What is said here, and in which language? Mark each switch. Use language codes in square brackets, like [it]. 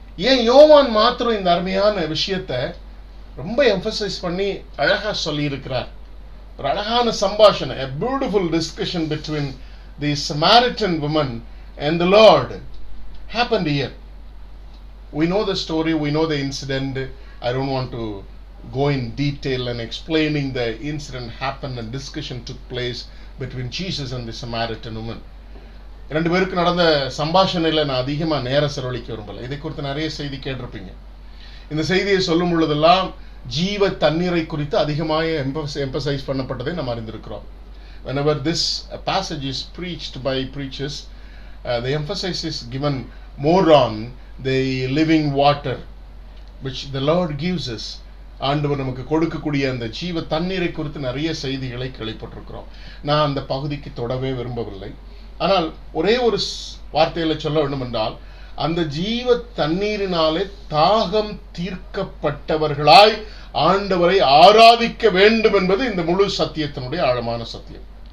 [ta] ஏன் யோவான் மாத்திரம் இந்த அருமையான விஷயத்தை ரொம்ப எம்பசைஸ் பண்ணி அழகா சொல்லி இருக்கிறார்? ஒரு அழகான சம்பாஷணை, [en] a beautiful discussion between the Samaritan woman and the Lord happened here. We know the story, we know the incident. I don't want to go in detail and explaining the incident happened and discussion took place between Jesus and the Samaritan woman. [ta] ரெண்டு பேருக்கு நடந்த சம்பாஷணையில நான் அதிகமா நேரம் செலவழிக்க விரும்பல. இதை குறித்து நிறைய செய்தி கேட்டிருப்பீங்க. இந்த செய்தியை சொல்லும் பொழுதெல்லாம் ஜீவ தண்ணீரை குறித்து அதிகமாக எம்பசைஸ் பண்ணப்பட்டதை நாம் அறிந்திருக்கிறோம். [en] Whenever this passage is preached by preachers, the emphasis is given more on the living water which the Lord gives us. [ta] ஆண்டவர் நமக்கு கொடுக்கக்கூடிய அந்த ஜீவ தண்ணீரை குறித்து நிறைய செய்திகளை கேள்விப்பட்டிருக்கிறோம். நான் அந்த பகுதிக்கு தொடவே விரும்பவில்லை. ஆனால் ஒரே ஒரு வார்த்தையில சொல்ல வேண்டும் என்றால், அந்த ஜீவ தண்ணீரினாலே தாகம் தீர்க்கப்பட்டவர்களாய் ஆண்டவரை ஆராதிக்க வேண்டும் என்பது இந்த முழு சத்தியத்தினுடைய ஆழமான சத்தியம்.